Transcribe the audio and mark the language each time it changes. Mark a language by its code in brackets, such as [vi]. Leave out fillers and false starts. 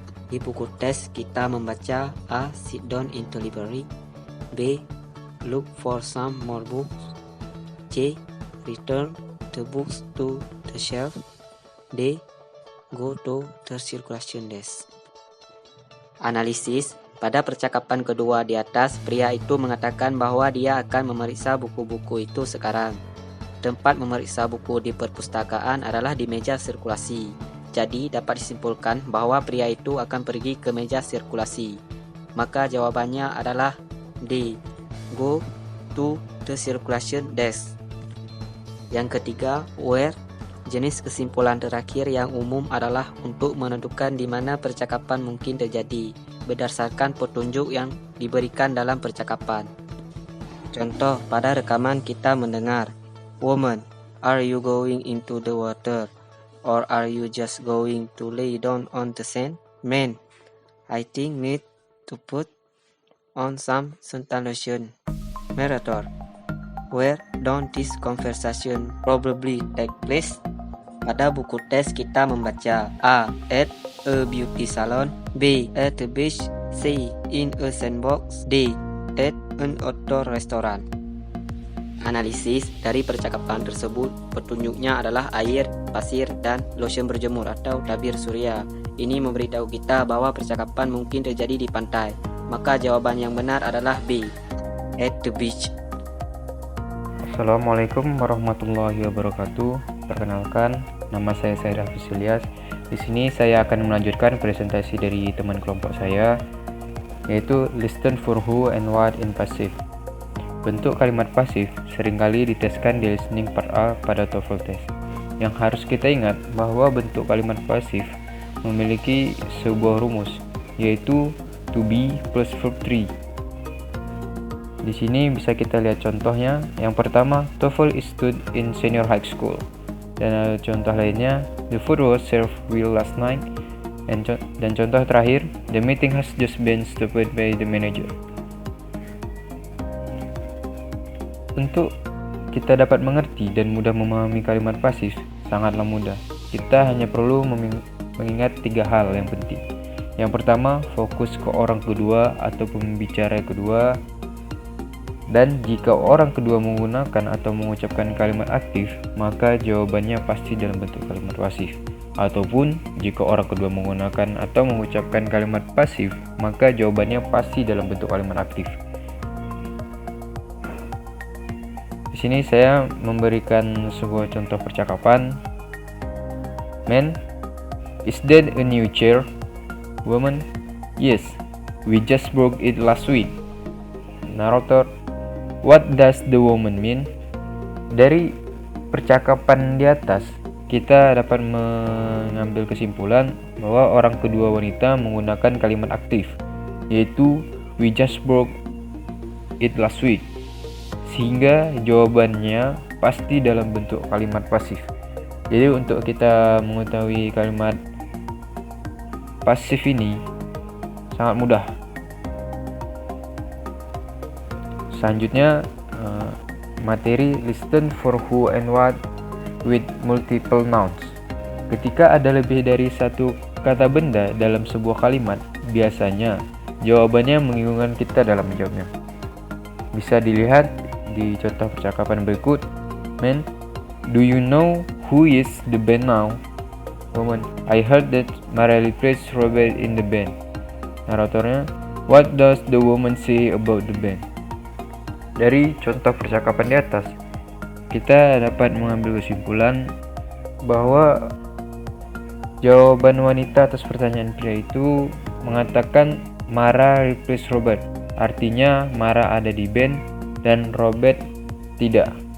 [id] Di buku tes kita membaca A. [en] Sit down in the library, [id] B. [en] Look for some more books, C. Return the books to the shelf, D. Go to the circulation desk. [id] Analisis. Pada percakapan kedua di atas, pria itu mengatakan bahwa dia akan memeriksa buku-buku itu sekarang. Tempat memeriksa buku di perpustakaan adalah di meja sirkulasi. Jadi dapat disimpulkan bahwa pria itu akan pergi ke meja sirkulasi. Maka jawabannya adalah D. [en] Go to the circulation desk. [id] Yang ketiga, where. Jenis kesimpulan terakhir yang umum adalah untuk menentukan di mana percakapan mungkin terjadi berdasarkan petunjuk yang diberikan dalam percakapan. Contoh, pada rekaman kita mendengar, [en] "Woman, are you going into the water? Or are you just going to lay down on the sand?" "Man, I think need to put on some suntan lotion." Narrator, where don't this conversation probably take place? [id] Pada buku tes kita membaca A. [en] At a beauty salon, [id] B. [en] At the beach, C. In a sandbox, D. At an outdoor restaurant. [id] Analisis dari percakapan tersebut, petunjuknya adalah air, pasir, dan lotion berjemur atau tabir surya. Ini memberitahu kita bahwa percakapan mungkin terjadi di pantai. Maka jawaban yang benar adalah B. [en] At the beach. [ar] Assalamualaikum warahmatullahi wabarakatuh. [id] Perkenalkan, nama saya Said Hafiz Ilyas. Di sini saya akan melanjutkan presentasi dari teman kelompok saya, yaitu [en] listen for who and what in passive. [id] Bentuk kalimat pasif seringkali diteskan di listening part A pada TOEFL test. Yang harus kita ingat bahwa bentuk kalimat pasif memiliki sebuah rumus, yaitu to be plus verb 3. Di sini bisa kita lihat contohnya. Yang pertama, [en] TOEFL is stood in senior high school. [id] Dan contoh lainnya, [en] the food was served well last night. [id] Dan contoh terakhir, [en] the meeting has just been stopped by the manager. [id] Untuk kita dapat mengerti dan mudah memahami kalimat pasif, sangatlah mudah. Kita hanya perlu mengingat 3 hal yang penting. Yang pertama, fokus ke orang kedua atau pembicara kedua. Dan jika orang kedua menggunakan atau mengucapkan kalimat aktif, maka jawabannya pasti dalam bentuk kalimat pasif. Ataupun jika orang kedua menggunakan atau mengucapkan kalimat pasif, maka jawabannya pasti dalam bentuk kalimat aktif. Di sini saya memberikan sebuah contoh percakapan. [en] Man, is that a new chair? Woman, yes, we just broke it last week. Narrator, what does the woman mean? [id] Dari percakapan di atas, kita dapat mengambil kesimpulan bahwa orang kedua wanita menggunakan kalimat aktif, yaitu [en] we just broke it last week, [id] sehingga jawabannya pasti dalam bentuk kalimat pasif. Jadi untuk kita mengetahui kalimat pasif ini sangat mudah. Selanjutnya materi [en] listen for who and what with multiple nouns. [id] Ketika ada lebih dari satu kata benda dalam sebuah kalimat, biasanya jawabannya membingungkan kita dalam menjawabnya. Bisa dilihat di contoh percakapan berikut. [en] Man, do you know who is the band now? Woman, I heard that Mara replaced Robert in the band. Naratornya, what does the woman say about the band? [id] Dari contoh percakapan di atas, kita dapat mengambil kesimpulan bahwa jawaban wanita atas pertanyaan pria itu mengatakan Mara replace Robert. Artinya Mara ada di band dan Robert tidak.